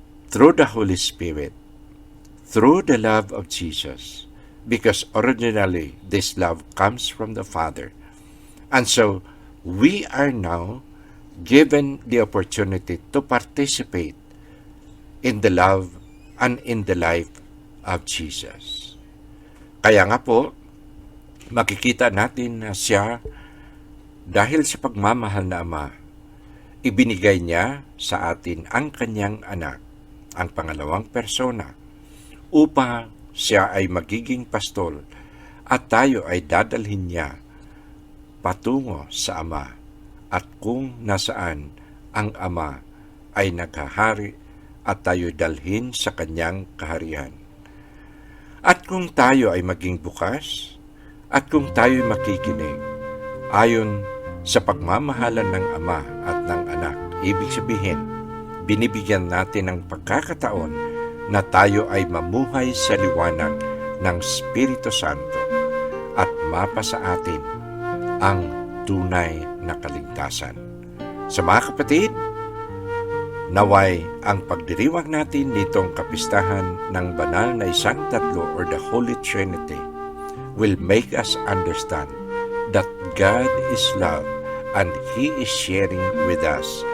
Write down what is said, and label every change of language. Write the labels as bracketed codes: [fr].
[en] through the Holy Spirit, through the love of Jesus, because originally this love comes from the Father. And so, we are now given the opportunity to participate in the love and in the life of Jesus. [tl] Kaya nga po, makikita natin na siya, dahil sa pagmamahal na Ama, ibinigay niya sa atin ang kanyang anak, ang pangalawang persona, upang siya ay magiging pastol at tayo ay dadalhin niya patungo sa Ama, at kung nasaan ang Ama ay naghahari at tayo dalhin sa kanyang kaharian. At kung tayo ay maging bukas, at kung tayo ay makikinig ayon sa pagmamahalan ng Ama at ng Anak, ibig sabihin, binibigyan natin ng pagkakataon na tayo ay mamuhay sa liwanag ng Espiritu Santo at mapasa atin ang tunay na kaligtasan. Sa mga kapatid, naway ang pagdiriwang natin nitong kapistahan ng banal na isang tatlo [en] or the Holy Trinity will make us understand that God is love and He is sharing with us